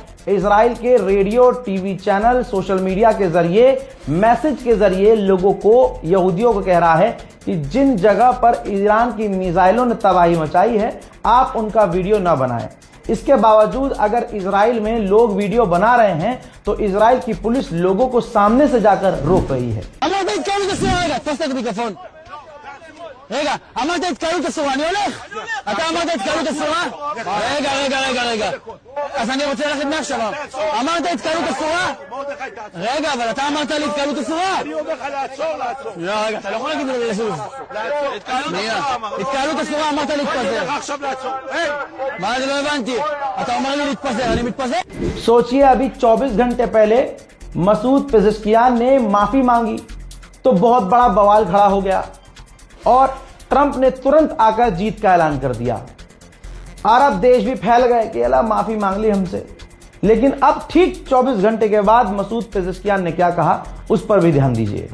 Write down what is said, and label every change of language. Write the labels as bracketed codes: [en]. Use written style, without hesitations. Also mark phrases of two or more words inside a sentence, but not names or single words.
[hi] इजराइल के रेडियो, [en] TV channel, social media [hi] के जरिए, मैसेज के जरिए लोगों को, यहूदियों को कह रहा है कि जिन जगह पर ईरान की मिसाइलों ने तबाही मचाई है, आप उनका वीडियो ना बनाएं। इसके बावजूद अगर इजराइल में लोग वीडियो बना रहे हैं तो इजराइल की पुलिस लोगों को सामने से जाकर रोक रही है। [he] רגע, אמרת התקהלות אסורה, אני הולך. אתה אמרת התקהלות אסורה? רגע. אז אני רוצה ללכת מעכשיו. אמרת התקהלות אסורה? רגע, אבל אתה אמרת לי התקהלות אסורה. אני אומר לך לעצור. לא, רגע, אתה לא יכול להגיד לי לזוז. התקהלות אסורה, אמרת להתפזר. אני אומר לך עכשיו לעצור. מה זה לא הבנתי? אתה אומר לי להתפזר, אני מתפזר? [hi] सोचिए, अभी 24 घंटे पहले मसूद पेज़ेश्कियान ने माफी मांगी तो बहुत बड़ा बवाल खड़ा हो गया और ट्रंप ने तुरंत आकर जीत का ऐलान कर दिया। अरब देश भी फैल गए कि अल्लाह माफी मांग ली हमसे। लेकिन अब ठीक 24 घंटे के बाद मसूद पेज़ेश्कियान ने क्या कहा, उस पर भी ध्यान दीजिए।